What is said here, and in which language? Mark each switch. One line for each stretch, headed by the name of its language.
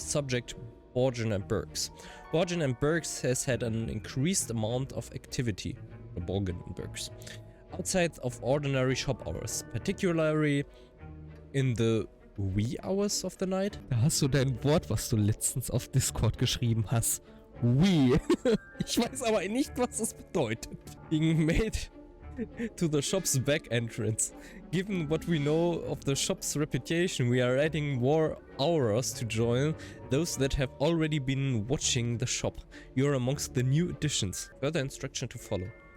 English: Subject, Borgin and Burks. Borgin and Burks has had an increased amount of activity. Borgin and Burks. Outside of ordinary shop hours. Particularly in the wee hours of the night.
German: Da hast du dein Wort, was du letztens auf Discord geschrieben hast. Wee. Ich weiß aber nicht, was das bedeutet.
English: Being made to the shop's back entrance. Given what we know of the shop's reputation, we are adding more hours to join those that have already been watching the shop. You are amongst the new additions. Further instruction to follow.